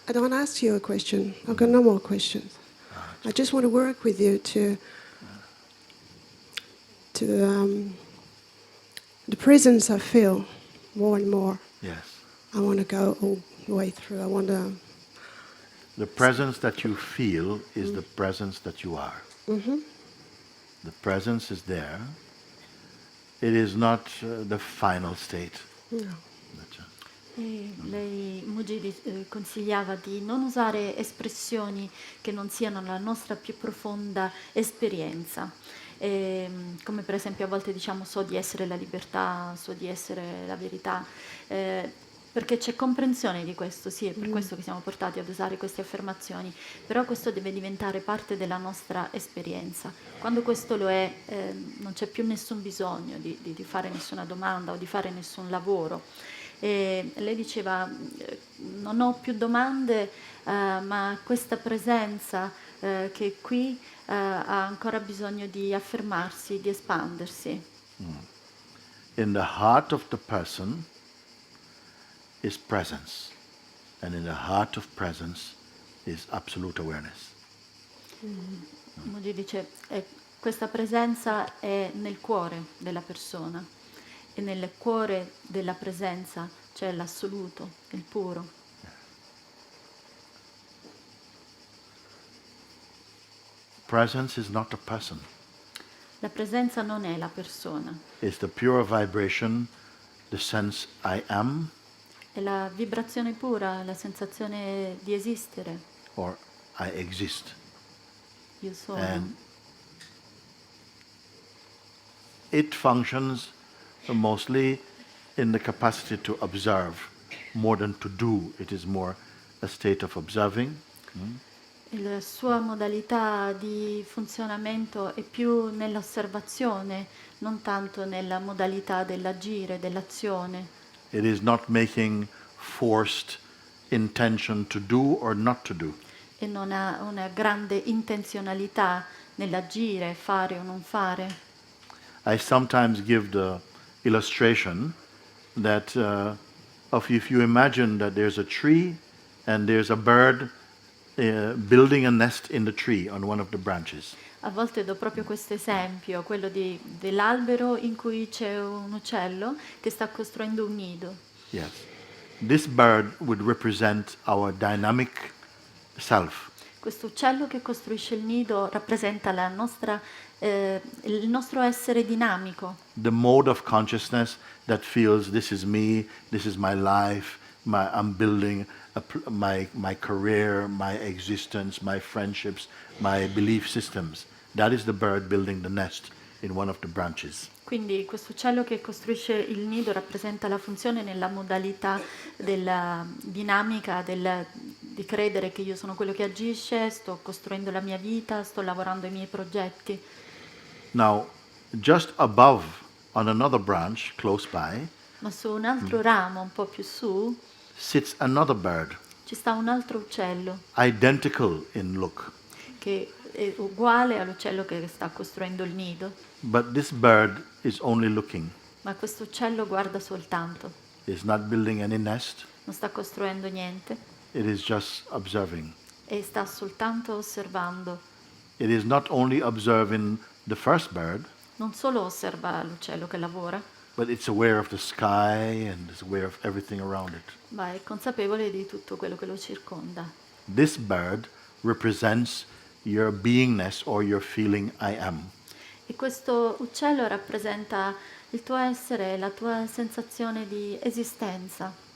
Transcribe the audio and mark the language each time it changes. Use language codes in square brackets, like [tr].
[en] I don't ask you a question. I've got no more questions. I just want to work with you to the presence I feel more and more. Yes. I want to go all the way through. I want to... The presence that you feel is the presence that you are. Mm-hmm. The presence is there. It is not the final state. No. That's [it] Lei, Mooji, consigliava di non usare espressioni che non siano la nostra più profonda esperienza. Come per esempio a volte diciamo so di essere la libertà, so di essere la verità, perché c'è comprensione di questo, sì, è per questo che siamo portati ad usare queste affermazioni, però questo deve diventare parte della nostra esperienza. Quando questo lo è, non c'è più nessun bisogno di fare nessuna domanda o di fare nessun lavoro. E lei diceva non ho più domande, ma questa presenza che è qui ha ancora bisogno di affermarsi, di espandersi. [en] In the heart of the person is presence, and in the heart of presence is absolute awareness. [it] Mooji dice questa presenza è nel cuore della persona e nel cuore della presenza c'è l'assoluto, il puro. [en] Presence is not a person. [it] La presenza non è la persona, [en] It's the pure vibration, the sense I am, [it] è la vibrazione pura, la sensazione di esistere. [en] or I exist. [it] Io sono. [en] And it functions mostly in the capacity to observe more than to do. It is more a state of observing. [it] La sua modalità di funzionamento è più nell'osservazione, non tanto nella modalità dell'agire, dell'azione. [en] It is not making forced intention to do or not to do. [it] E non ha una grande intenzionalità nell'agire, fare o non fare. [en] I sometimes give the illustration that of if you imagine that there's a tree and there's a bird building a nest in the tree on one of the branches. [it] A volte do proprio questo esempio, quello dell'albero in cui c'è un uccello che sta costruendo un nido. [en] Yes. This bird would represent our dynamic self. [it] Questo uccello che costruisce il nido rappresenta il nostro essere dinamico, [en] The mode of consciousness that feels this is me, this is my life, I'm building my career, my existence, my friendships, my belief systems. That is the bird building the nest in one of the branches. [it] Quindi questo uccello che costruisce il nido rappresenta la funzione nella modalità della dinamica, di credere che io sono quello che agisce, sto costruendo la mia vita, sto lavorando ai miei progetti. [en] Now, just above, on another branch close by, [it] Ma su un altro ramo, un po' più su, [en] sits another bird, [it] ci sta un altro uccello [en] identical in look. [it] che è uguale all'uccello che sta costruendo il nido, [en] But this bird is only looking. [it] ma questo uccello guarda soltanto, [en] It's not building any nest. [it] non sta costruendo niente [en] It is just observing. [it] e sta soltanto osservando. [en] It is not only observing the first bird, [it] Non solo osserva l'uccello che lavora, [en] but it's aware of the sky and is aware of everything around it. [it] ma è consapevole di tutto quello che lo circonda. [en] This bird represents your beingness or your feeling I am. [it] E questo uccello rappresenta il tuo essere, la tua sensazione di esistenza.